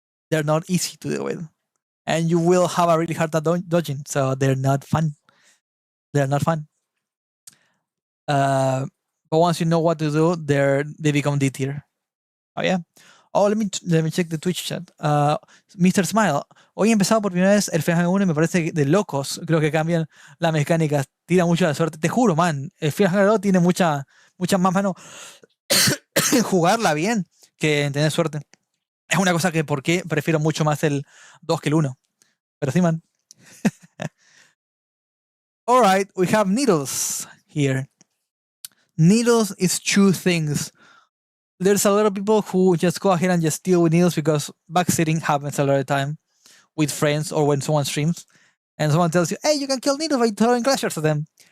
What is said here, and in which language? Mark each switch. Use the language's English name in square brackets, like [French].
[English] They're not easy to deal with, and you will have a really hard time dodging, so they're not fun. They're not fun. But once you know what to do, they become D tier. Oh yeah. Oh, let me check the Twitch chat. Mr. [Spanish] Smile, hoy he empezado por primera vez el Fear Hunger 1 y me parece de locos. Creo que cambian la mecánica. Tira mucho la suerte. Te juro, man. El Fear Hunger 2 tiene mucha más mano en jugarla bien que en tener suerte. Es una cosa que por qué prefiero mucho más el 2 que el 1. Pero sí, man. [English] Alright, we have Needles here. Needles is 2 things. There's a lot of people who just go ahead and just deal with needles because backseating happens a lot of the time with friends or when someone streams and someone tells you, hey, you can kill needles by throwing clashers at them.